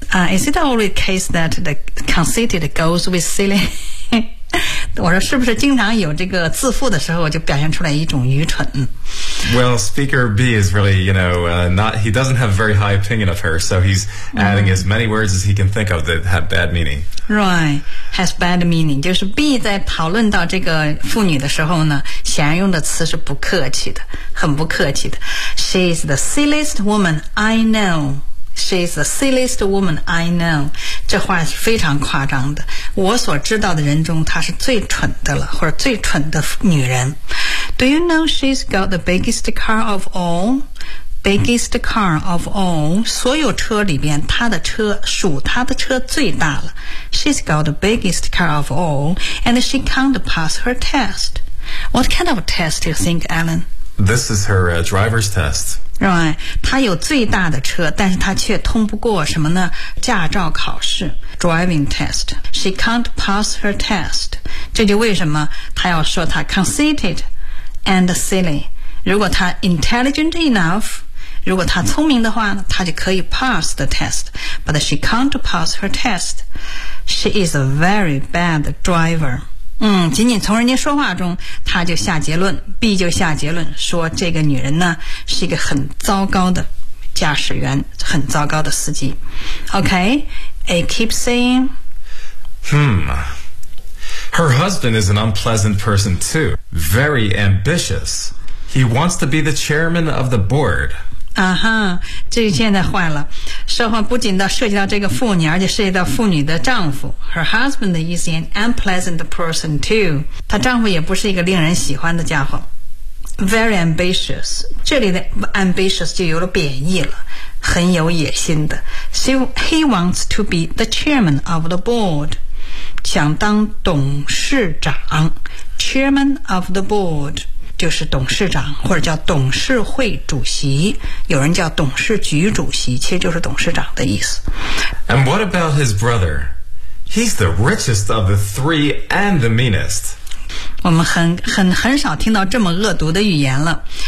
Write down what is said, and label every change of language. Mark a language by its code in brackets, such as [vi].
[en] Is it always the case that the conceited goes with silly？ [zh] 我说是不是经常有这个自负的时候就表现出来一种愚蠢。 [en] Well, Speaker B is really, you know, he doesn't have a very high opinion of her, so he's adding as many words as he can think of that have bad meaning. Right, has bad meaning. [zh] 就是 B 在讨论到这个妇女的时候呢，显然用的词是不客气的，很不客气的。 [en] She's the silliest woman I know. She's the silliest woman I know. [zh] 这话是非常夸张的。我所知道的人中，她是最蠢的了，或者最蠢的女人。 [en] Do you know she's got the biggest car of all? Biggest car of all. [zh] 所有车里边，她的车属她的车最大了。 [en] She's got the biggest car of all, and she can't pass her test. What kind of test do you think, Alan? This is her driver's test. [zh] Right, 她有最大的车，但是她却通不过什么呢？驾照考试 [en] ，driving test. She can't pass her test. [zh] 这就为什么她要说她 conceited and silly. 如果她 [en] intelligent enough, [zh] 如果她聪明的话，她就可以 [en] pass the test. But she can't pass her test. She is a very bad driver. [zh] 仅仅从人家说话中，他就下结论 ，B 就下结论，说这个女人呢是一个很糟糕的驾驶员，很糟糕的司机。 [en] Okay, I keep saying. Her husband is an unpleasant person too. Very ambitious. He wants to be the chairman of the board. [zh] 这现在坏了，说话不仅到涉及到这个妇女，而且涉及到妇女的丈夫。 [en] Her husband is an unpleasant person too. [zh] 她丈夫也不是一个令人喜欢的家伙。 [en] Very ambitious. [zh] 这里的 ambitious 就有了贬义了，很有野心的。 [en] So he wants to be the chairman of the board. [zh] 想当董事长。 [en] Chairman of the board. [zh] 就是董事长或者叫董事会主席，有人叫董事局主席，其实就是董事长的意思。 [en] And what about his brother? He's the richest of the three and the meanest. [zh] 我们很少听到这么恶毒的语言了。